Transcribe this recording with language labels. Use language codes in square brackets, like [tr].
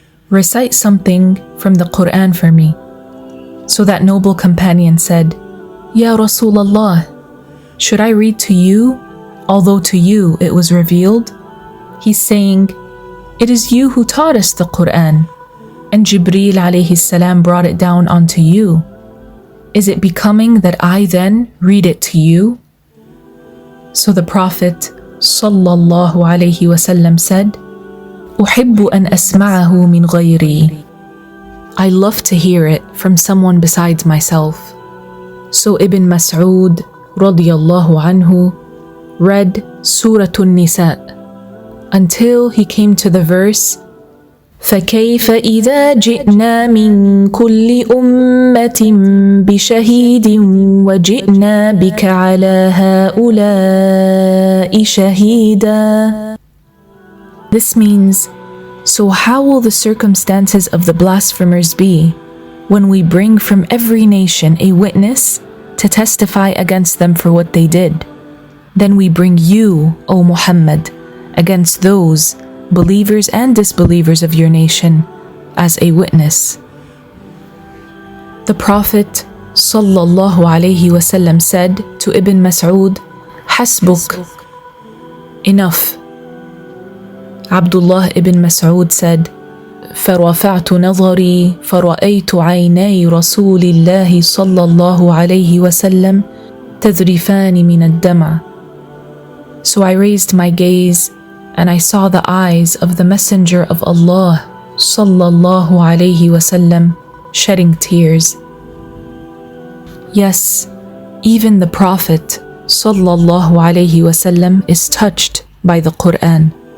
[en] Recite something from the Quran for me. So that noble companion said, "Ya Rasulullah, should I read to you, although to you it was revealed?" He's saying, "It is you who taught us the Quran, and Jibreel alayhi salam brought it down onto you. Is it becoming that I then read it to you?" So the Prophet ﷺ said, [ar] "أحب أن أسمعه من غيري." [en] I love to hear it from someone besides myself. So Ibn Mas'ud radiyallahu anhu read Surah An-Nisa until he came to the verse, [ar] فَكَيْفَ إِذَا جِئْنَا مِنْ كُلِّ أُمَّةٍ بِشَهِيدٍ وَجِئْنَا بِكَ عَلَى هَؤُلَاءِ شَهِيدًا. [en] This means, so how will the circumstances of the blasphemers be when we bring from every nation a witness to testify against them for what they did? Then we bring you, O Muhammad, against those believers and disbelievers of your nation as a witness. The Prophet ﷺ said to Ibn Mas'ud, "Hasbuk," enough. Abdullah ibn Mas'ud said, [ar] فرفعت نظري فرأيت عيني رسول الله صلى الله عليه وسلم تذرفان من الدمع. [en] So I raised my gaze and I saw the eyes of the Messenger of Allah صلى الله عليه وسلم shedding tears. Yes, even the Prophet صلى الله عليه وسلم is touched by the Quran.